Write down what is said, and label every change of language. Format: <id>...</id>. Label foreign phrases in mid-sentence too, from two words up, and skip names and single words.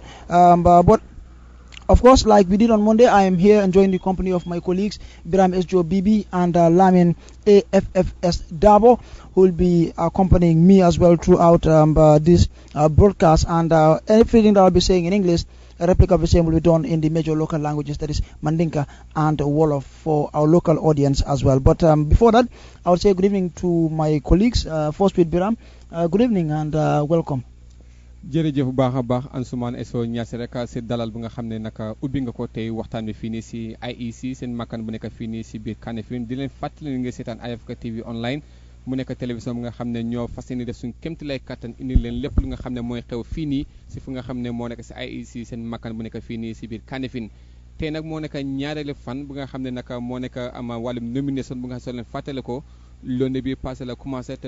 <en>But of course, like we did on Monday, I am here enjoying the company of my colleagues Biram Sjo Bibi and Lamin AFFS Dabo, who will be accompanying me as well throughout this broadcast. And everything that I'll be saying in English, a replica of the same will be done in the major local languages, that is Mandinka and Wolof, for our local audience as well. But before that, I would say good evening to my colleagues. First with Biram, good evening and welcome.</en> <wo>jërëjëf bu baax a baax Ansoumane Eso Niass rek si dalal bu nga xam ne naka ubbi nga ko tey waxtaan bi fii nii si IEC seen makkaan bu nekk fii nii si biir Kanifing di leen fàttali nga seetaan Africa TV online mu nekk télévision bu nga xam ne ñoo fas yéene def suñu kéemtalaay kattan indi leen lépp lu nga xam ne mooy xew fii nii si fu nga xam ne moo nekk si IEC seen makkaan bu nekk fii nii si biir Kanifing tey nag moo nekk ñaareelu fan bu nga xam ne naka moo nekk am wàllum nomination bu nga xam ne leen fàttale ko lundi bi</wo> <fr>passé la commencé</fr> <wo>te</wo>